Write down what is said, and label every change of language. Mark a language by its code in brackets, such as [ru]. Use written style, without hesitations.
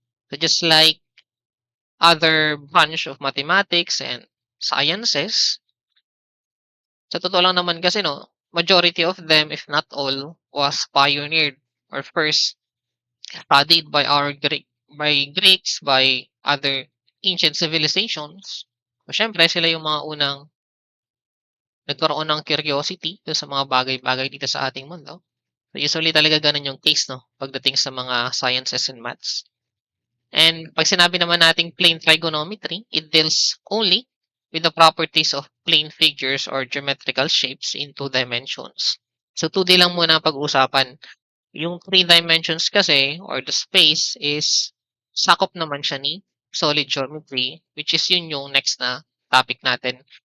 [en] So just like other branch of mathematics and sciences, [tl] sa totoo lang naman kasi no, [en] majority of them, if not all, was pioneered or first studied by Greeks, by other ancient civilizations. [tl] So, syempre sila yung mga unang nagkaroon ng curiosity dun sa mga bagay-bagay dito sa ating mundo. So, usually talaga ganun yung case, no? Pagdating sa mga sciences and maths. [en] And [tl] pag sinabi naman nating [en] plane trigonometry, it deals only with the properties of plane figures or geometrical shapes in two dimensions. [tl] So 2D lang muna pag-usapan. Yung three dimensions kasi or the space is sakop naman siya ni solid geometry, [en] which is [tl] yun yung next na topic natin.